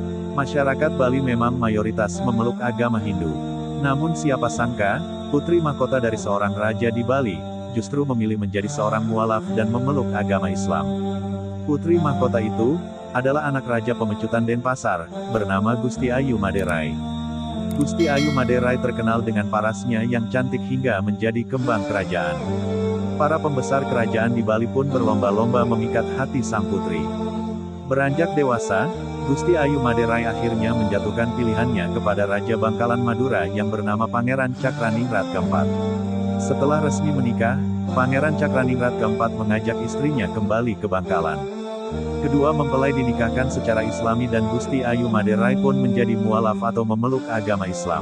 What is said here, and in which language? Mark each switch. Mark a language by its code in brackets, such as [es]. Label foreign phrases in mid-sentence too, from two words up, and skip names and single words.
[id] Masyarakat Bali memang mayoritas memeluk agama Hindu. Namun siapa sangka, putri mahkota dari seorang raja di Bali, justru memilih menjadi seorang mualaf dan memeluk agama Islam. Putri mahkota itu, adalah anak Raja Pemecutan Denpasar, bernama Gusti Ayu Maderai. Gusti Ayu Maderai terkenal dengan parasnya yang cantik hingga menjadi kembang kerajaan. Para pembesar kerajaan di Bali pun berlomba-lomba memikat hati sang putri. Beranjak dewasa, Gusti Ayu Maderai akhirnya menjatuhkan pilihannya kepada Raja Bangkalan Madura yang bernama Pangeran Cakraningrat keempat. Setelah resmi menikah, Pangeran Cakraningrat keempat mengajak istrinya kembali ke Bangkalan. Kedua mempelai dinikahkan secara Islami dan Gusti Ayu Maderai pun menjadi mualaf atau memeluk agama Islam.